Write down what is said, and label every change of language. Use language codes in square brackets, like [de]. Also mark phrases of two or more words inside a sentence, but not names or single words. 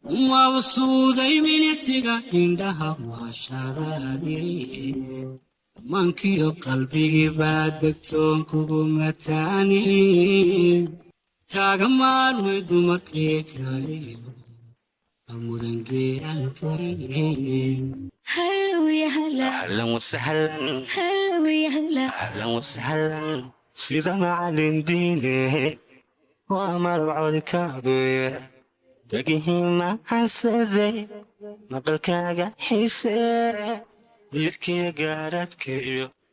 [so] Maqsuuday milicsiga indhaha maashadaade. Maankiyo qalbigii baad degtoon kugu mataane. Kaga maarmay dumarkii kaliyo mudan geerankay. [ar] هلا ويا هلا. أهلًا وسهلًا. هلا ويا هلا. أهلًا وسهلًا. [so] Sida macallin diine, waa malab codkaaguye. Dhegihii ma xasaday, maqalkaaga xiise. Wiilkii gaaradkiyo,